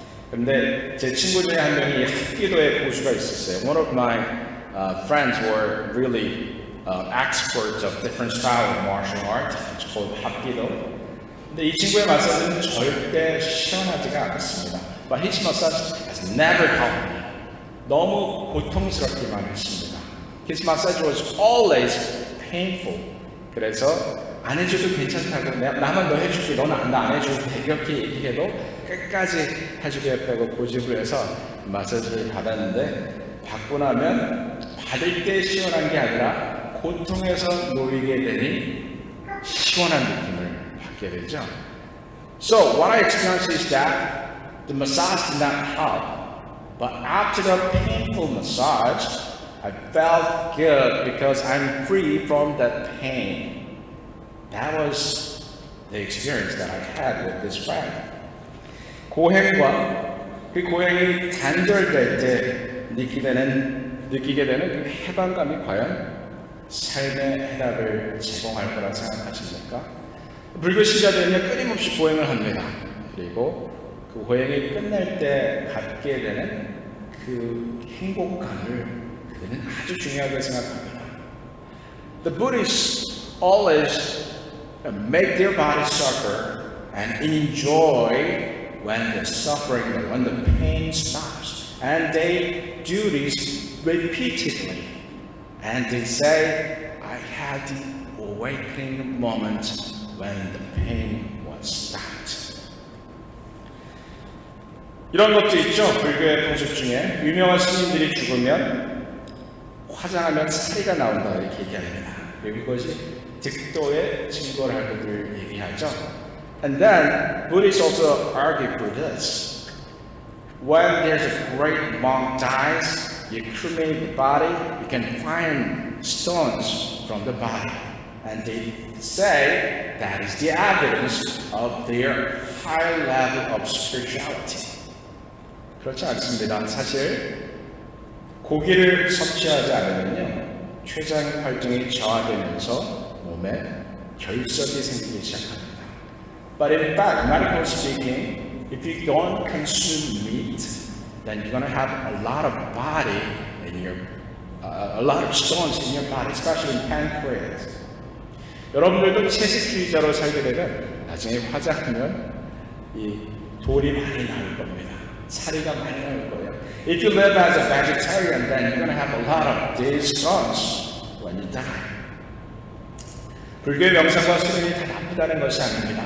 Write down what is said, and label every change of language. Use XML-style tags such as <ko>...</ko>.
<ko>근데 제 친구 중에 한 명이 합기도의 고수가 있었어요.</ko> <en>One of my friends were really experts of different style of martial art. It's called 합기도.</en> <ko>근데 이 친구의 마사지는 절대 시원하지가 않았습니다.</ko> <en>But his massage has never helped me.</en> <ko>너무 고통스럽기만 했습니다.</ko> <en>His massage was always painful.</en> <ko>그래서 안 해줘도 괜찮다고 나만 너 해줄게 너는 나 안 해줘도 돼 이렇게 얘기해도 끝까지 해주겠다고 고집을 해서 마사지를 받았는데 받고 나면 받을 때 시원한 게 아니라 고통에서 놓이게 되니 시원한 느낌을 받게 되죠.</ko> <en>So what I experienced is that the massage did not help, but after the painful massage, I felt good because I'm free from that pain. That was the experience that I had with this friend.</en> <ko>고행과 그 고행이 단절될 때 느끼게 되는 그 해방감이 과연 삶의 해답을 제공할 거라 생각하십니까? 불교 신자들은요 끊임없이 고행을 합니다. 그리고 그 고행이 끝날 때 갖게 되는 그 행복감을 그는 아주 중요하게 생각합니다.</ko> <en>The Buddhists always make their body suffer and enjoy when the suffering, when the pain stops. And they do this repeatedly. And they say, I had the awakening moment when the pain was stopped.</en> <ko>이런 것도 있죠. 불교의 풍습 중에 유명한 스님들이 죽으면 화장하면 사리가 나온다 이렇게 얘기합니다. 그리고 이것이 득도의 증거를 하고들 얘기하죠.</ko> <en>And then Buddhists also argue for this. When there's a great monk dies, you cremate the body, you can find stones from the body. And they say that is the evidence of their high level of spirituality.</en> <ko>그렇지 않습니다. 사실 고기를 섭취하지 않으면요 췌장 활동이 저하되면서 몸에 결석이 생기기 시작합니다.</ko> <en>But in fact, medically speaking, if you don't consume meat, then you're going to have a lot of body in your, a lot of stones in your body, especially in pancreas.</en> <ko>여러분들도 채식주의자로 살게 되면 나중에 화장하면 이 돌이 많이 나올 겁니다. 사리가 많이 나올 거예요.</ko> <en>If you live as a vegetarian, then you're going to have a lot of these stones when you die.</en> <ko>불교의 명상과 수행이 다 나쁘다는 것이 아닙니다.</ko>